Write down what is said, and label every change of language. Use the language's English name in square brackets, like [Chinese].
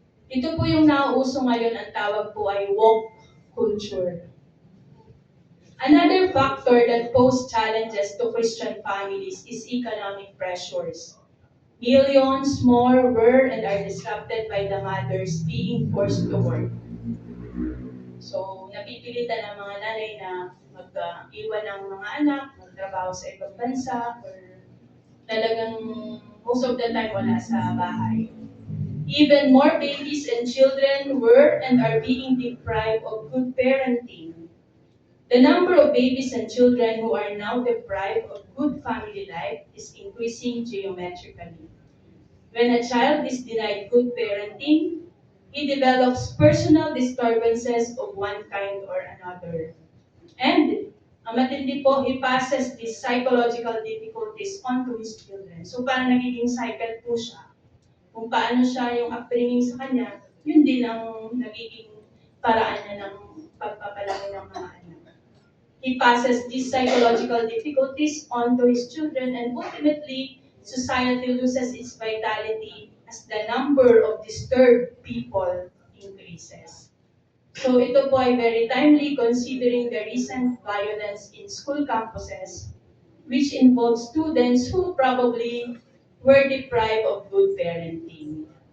[Filipino] Ito po yung nauuso ngayon, ang tawag po ay woke culture. [English] Another factor that poses challenges to Christian families is economic pressures. Millions more were and are disrupted by the mothers being forced to work. [Filipino] So, napipilitan ang mga nanay na mag-iwan ng mga anak, magtrabaho sa ibang bansa, or talagang [English] most of the time [Filipino] wala sa bahay. [English] Even more babies and children were and are being deprived of good parenting. The number of babies and children who are now deprived of good family life is increasing geometrically. When a child is denied good parenting, he develops personal disturbances of one kind or another. And, [Filipino] ang matindi po, [English] he passes these psychological difficulties onto his children. [Filipino] So, parang nagiging cycle po siya. Kung paano siya yung upbringing sa kanya, yun din ang nagiging paraan niya ng pagpapalaki ng mga anak. [English] He passes these psychological difficulties onto his children, and ultimately, society loses its vitality as the number of disturbed people increases. So [Filipino] ito po ay [English] very timely considering the recent violence in school campuses, which involves students who probably were deprived of good parenting.